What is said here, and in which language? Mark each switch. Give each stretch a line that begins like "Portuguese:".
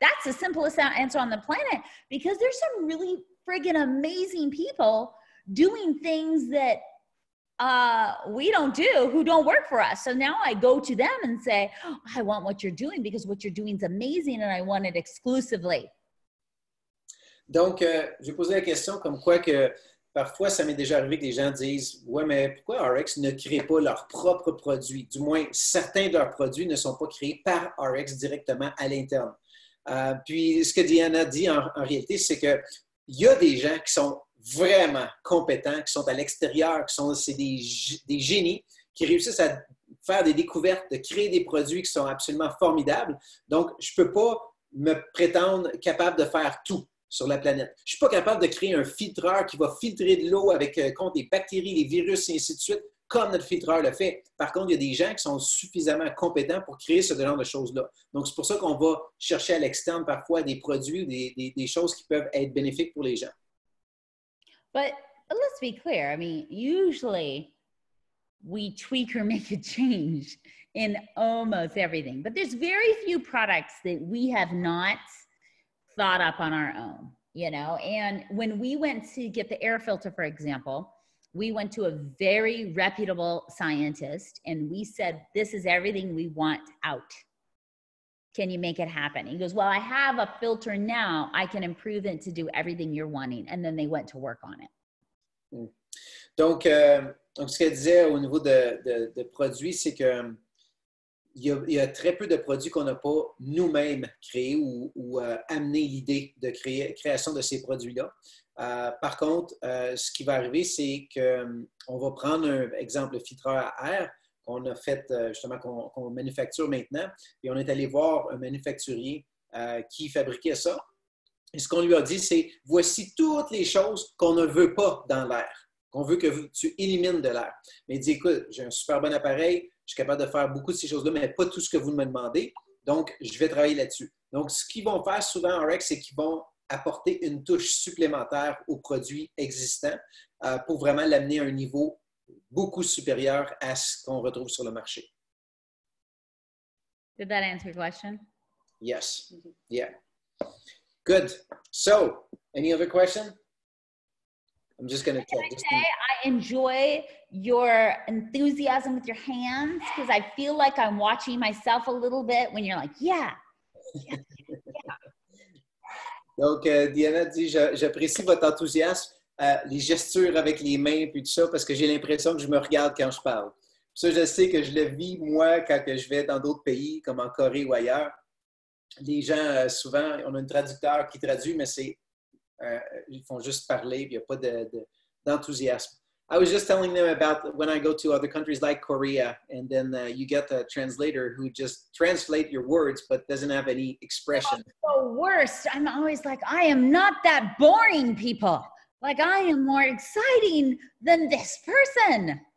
English: That's the simplest answer on the planet, because there's some really friggin' amazing people doing things that we don't do, who don't work for us. So now I go to them and say, oh, I want what you're doing because what you're doing is amazing and I want it exclusively.
French: Donc, j'ai posé la question comme quoi que parfois, ça m'est déjà arrivé que les gens disent, ouais, mais pourquoi RX ne crée pas leurs propres produits? Du moins, certains de leurs produits ne sont pas créés par RX directement à l'interne. Puis, ce que Diana dit en réalité, c'est qu'il y a des gens qui sont vraiment compétents, qui sont à l'extérieur, c'est des génies, qui réussissent à faire des découvertes, de créer des produits qui sont absolument formidables. Donc, je ne peux pas me prétendre capable de faire tout sur la planète. Je ne suis pas capable de créer un filtreur qui va filtrer de l'eau contre les bactéries, les virus et ainsi de suite, comme notre filtreur le fait. Par contre, il y a des gens qui sont suffisamment compétents pour créer ce genre de choses-là. Donc, c'est pour ça qu'on va chercher à l'externe parfois des produits ou des choses qui peuvent être bénéfiques pour les gens.
English: But let's be clear. I mean, usually we tweak or make a change in almost everything, but there's very few products that we have not thought up on our own, you know? And when we went to get the air filter, for example, we went to a very reputable scientist and we said, this is everything we want out. Can you make it happen? He goes, well, I have a filter now. I can improve it to do everything you're wanting. And then they went to work on it.
French: Donc, ce qu'elle disait au niveau de produits, c'est que il y a très peu de produits qu'on n'a pas nous-mêmes créés ou amené l'idée de création de ces produits-là. Par contre, ce qui va arriver, c'est qu'on va prendre un exemple, le filtreur à air qu'on a fait justement, qu'on manufacture maintenant, et on est allé voir un manufacturier qui fabriquait ça. Et ce qu'on lui a dit, c'est voici toutes les choses qu'on ne veut pas dans l'air, qu'on veut que tu élimines de l'air. Mais il dit, écoute, j'ai un super bon appareil, je suis capable de faire beaucoup de ces choses-là, mais pas tout ce que vous me demandez, donc je vais travailler là-dessus. Donc, ce qu'ils vont faire souvent en RX, c'est qu'ils vont apporter une touche supplémentaire aux produits existants pour vraiment l'amener à un niveau beaucoup supérieur à ce qu'on retrouve sur le marché.
English: Did that answer your question? Yes. Yeah. Good. So, any other question? I'm just going to check. I enjoy your enthusiasm with your hands because I feel like I'm watching myself a little bit when you're like, yeah.
French: Donc, Diana dit, j'apprécie votre enthousiasme, les gestures avec les mains puis tout ça, parce que j'ai l'impression que je me regarde quand je parle. Ça, je sais que je le vis, moi, quand que je vais dans d'autres pays, comme en Corée ou ailleurs. Les gens, souvent, on a un traducteur qui traduit, mais ils font juste parler, puis il n'y a pas d'enthousiasme.
English: I was just telling them about when I go to other countries like Korea, and then you get a translator who just translate your words, but doesn't have any expression. Oh, the worst. I'm always like, I am not that boring, people. Like, I am more exciting than this person.